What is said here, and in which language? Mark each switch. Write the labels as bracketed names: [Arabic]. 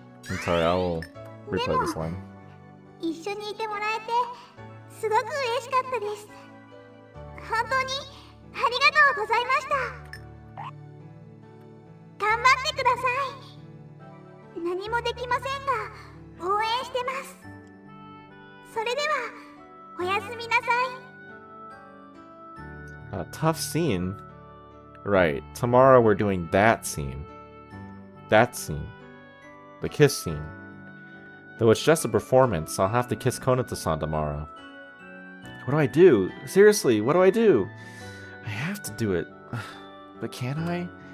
[English] I'm sorry, I will replay this line. [Japanese] 一緒にいてもらえてすごく嬉しかったです。本当にありがとうございました。頑張ってください。何もできませんが応援してます。それではおやすみなさい。 [English] A tough scene. Right. Tomorrow we're doing that scene. That scene. The kiss scene. Though it's just a performance, I'll have to kiss Konata-san tomorrow. What do I do? Seriously, what do I do? I have to do it. But can I?